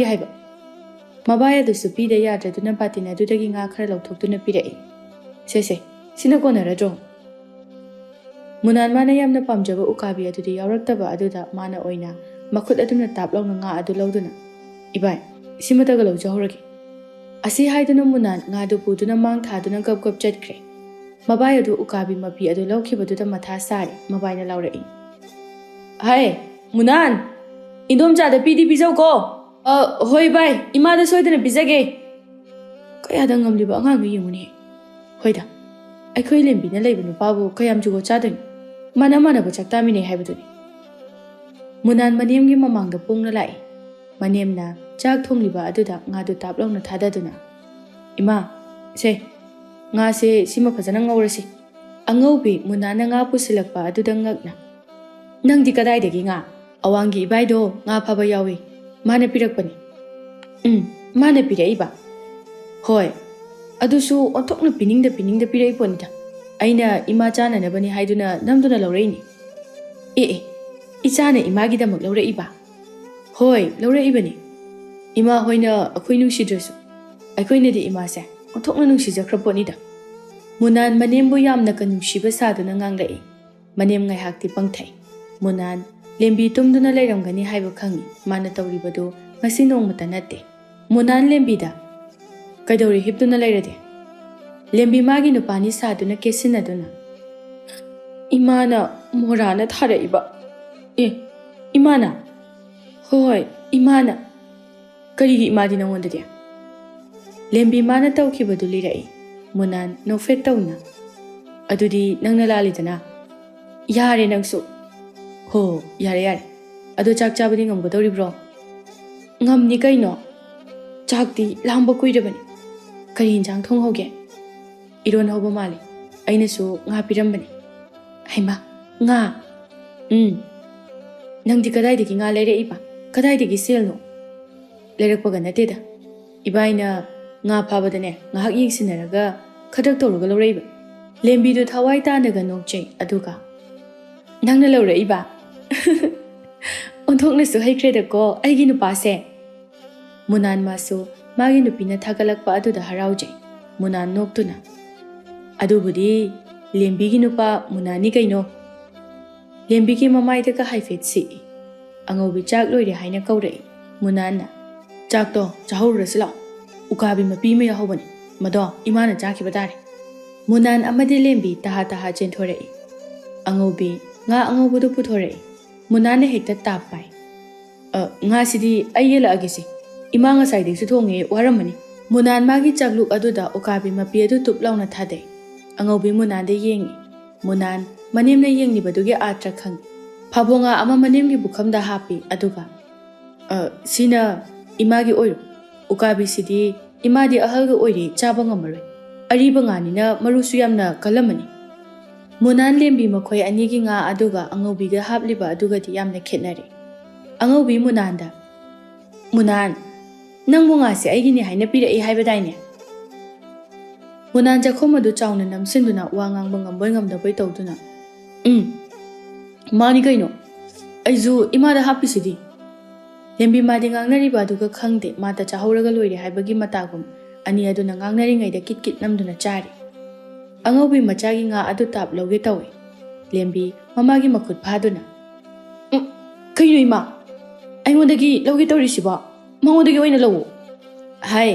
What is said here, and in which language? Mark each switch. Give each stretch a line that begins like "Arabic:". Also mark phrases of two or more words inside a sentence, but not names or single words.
Manipuri: ꯍꯥꯏꯕ ꯃꯕꯥꯏ ꯑꯗꯨꯁꯨ ꯄꯤꯗ ꯌꯥꯗ꯭ꯔꯗꯨꯅ ꯕꯥꯇꯤꯟ ꯑꯗꯨꯗꯒꯤ ꯉꯥ ꯈꯔ ꯂꯧꯊꯣꯛꯇꯨꯅ ꯄꯤꯔꯛꯏ ꯁꯦ ꯁꯤꯅ ꯀꯣꯟꯅꯔꯗ꯭ꯔꯣ Munan mana yamna pamjaba ukabi adudi yauraktaba aduda mana oina makhut aduna taplawna nga adu lawduna ibai simataga lawjahuragi asi haiduna munan nga du puduna mang thaduna gap gap chatkre mabai adu ukabi mapi adu lawkhibaduda matha sare mabaina lawrai hai munan indom jada pidi bijau ko hoi bai imada soidana bijage kayada ngamliba angang yimuni hoida aikhoi lembina leibunu pabu kayam jugo chadin mana mana ba chaktamine haibaduni munan manemgi mamangda pungna lai manemna chak thongliba aduda nga du taplawna thadaduna ima se nga se sima phajana ngawrasi angaubi munana nga pusilakpa aduda ngakna nangdi kadai degi nga awangi ibaido nga phaba yawi mana pirakpani mana piraiba hoi adusu onthokna piningda pirai ponita aina ima chana nabani haiduna namduna lawreini ichana imagi damak lawreiba hoi lawreibani ima hoina akhoi nungsidrasu akhoi di ima se onthokna nungsijakhraponida munan manembu yamna ka nungsiba saduna nganglai manem ngai hakti pangthai munan lembi tumduna leiramgani haiba khangi mana tawribadu ngasi nongmata natte munan lembida kaidori hiptuna leirade lembi magi nupani saduna kesinaduna imana morana tharaiba imana hoi imana karigi imadi nangondade lembi mana tawkhibadu lirai munan nofet tawna adudi nangna lalidana yare nangsu ho yare adu chak chabadi ngamgadoribro ngamni kaino chakti lamba kuirabani kari hinjang thonghoge iron hoba mali ainasu nga pirambani haima nga nangdi kadaidagi nga leireiba kadaidagi selno leirakpaga nateda ibaina nga phabadane ngahak yingsinaraga khadak tawraga lawreiba lembidu thawai tanaga nokchei aduga nangna lawreiba onthoknasu haikredako aigi nupase munan masu magi nupina thagalakpa aduda haraujai munan noktuna adubudi lembigi nupa munani kaino lembigi mamaida ka haifet si angobi chak loire haina kaurai munana chak to chahurasila ukabi mapi me yahobani mado imana chaki batare munan amadi lembi taha chenthorei angobi nga angobudu puthorei munana hekta tapai nga sidi ayela agisi imanga saidi su thonge waramani munan magi chakluk aduda ukabi mapi adu tuplauna thade angobi munan de yengi munan manemna yengni baduge atra khang phabonga ama manemgi bukhamda hapi aduga sina imagi oiro ukabi sidi imadi ahalga oiri chaba ngamaroi ariba ngani na marusu yamna kalamani munan lembi makhoi anigi nga aduga angobi ga hapliba aduga di yamna khetnari angobi munanda munan nang munga se aigini haina pirai haibadaine munan jakhomadu chawna namsinduna wangang bangamboi ngamdabai tawduna mani kaino aizu imada hapisidi lembi madi ngangnari baduga khangde mata chahoraga loire haibagi matagum ani aduna ngangnari ngaida kit namduna chari angobi machagi nga adu tap loge tawe lembi mamagi makhut phaduna kaino ima aingondagi loge tawrisiba mangondagi oina lawo hai